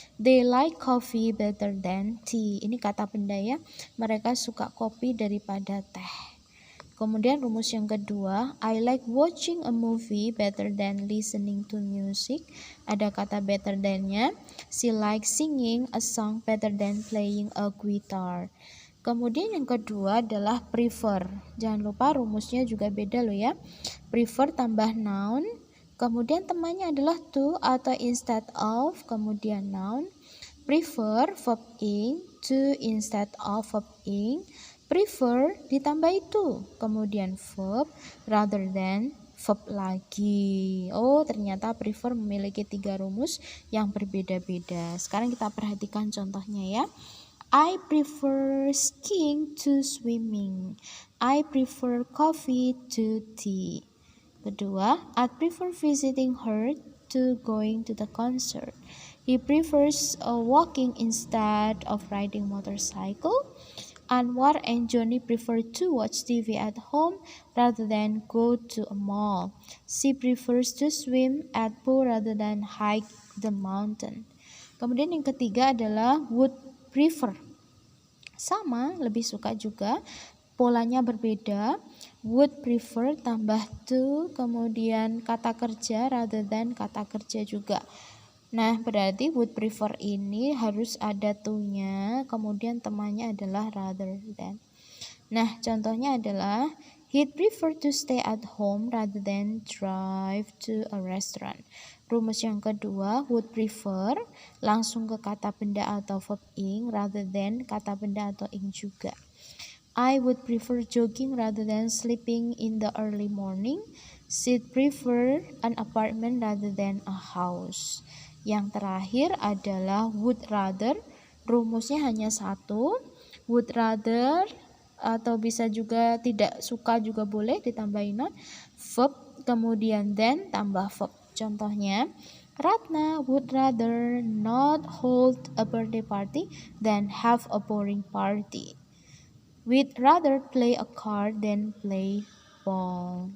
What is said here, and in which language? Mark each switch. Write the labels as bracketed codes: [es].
[en] They like coffee better than tea. [id] Ini kata benda ya. Mereka suka kopi daripada teh. Kemudian rumus yang kedua, [en] I like watching a movie better than listening to music. [id] Ada kata better than-nya. [en] She likes singing a song better than playing a guitar. [id] Kemudian yang kedua adalah prefer. Jangan lupa rumusnya juga beda loh ya. Prefer tambah noun, kemudian temannya adalah to atau instead of, kemudian noun. [en] Prefer verb ing, to instead of verb ing. [id] Prefer ditambah itu, kemudian verb, rather than verb lagi. Oh, ternyata prefer memiliki 3 rumus yang berbeda-beda. Sekarang kita perhatikan contohnya ya. [en] I prefer skiing to swimming. I prefer coffee to tea. Kedua, I prefer visiting her to going to the concert. He prefers walking instead of riding motorcycle. Anwar and Johnny prefer to watch TV at home rather than go to a mall. She prefers to swim at pool rather than hike the mountain. [id] Kemudian yang ketiga adalah would prefer. Sama, lebih suka juga. Polanya berbeda. Would prefer tambah to, kemudian kata kerja rather than kata kerja juga. Nah, berarti would prefer ini harus ada to-nya, kemudian temannya adalah rather than. Nah, contohnya adalah [en] He'd prefer to stay at home rather than drive to a restaurant. [id] Rumus yang kedua, would prefer langsung ke kata benda atau verb ing rather than kata benda atau ing juga. [en] I would prefer jogging rather than sleeping in the early morning. She'd prefer an apartment rather than a house. [id] Yang terakhir adalah would rather. Rumusnya hanya satu. Would rather atau bisa juga tidak suka juga boleh ditambahin not, verb kemudian then tambah verb. [en] Contohnya, Ratna would rather not hold a birthday party than have a boring party. We'd rather play a card than play ball.